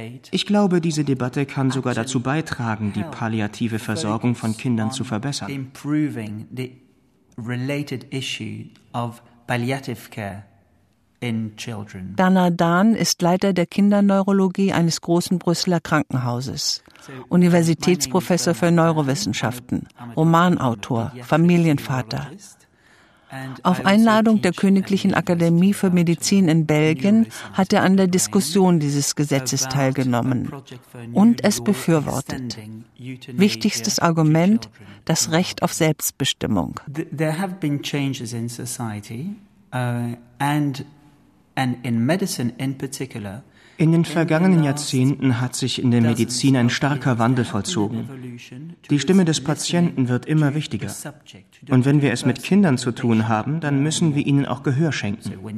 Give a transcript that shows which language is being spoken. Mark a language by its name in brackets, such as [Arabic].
[German] Ich glaube, diese Debatte kann sogar dazu beitragen, die palliative Versorgung von Kindern zu verbessern. [English] Improving the related issue of palliative care in children. [German] Bernard Dahn ist Leiter der Kinderneurologie eines großen Brüsseler Krankenhauses, Universitätsprofessor für Neurowissenschaften, Romanautor, Familienvater. Auf Einladung der Königlichen Akademie für Medizin in Belgien hat er an der Diskussion dieses Gesetzes teilgenommen und es befürwortet. Wichtigstes Argument: das Recht auf Selbstbestimmung. [English] There have been changes in society and in medicine in particular. [German] In den vergangenen Jahrzehnten hat sich in der Medizin ein starker Wandel vollzogen. Die Stimme des Patienten wird immer wichtiger. Und wenn wir es mit Kindern zu tun haben, dann müssen wir ihnen auch Gehör schenken.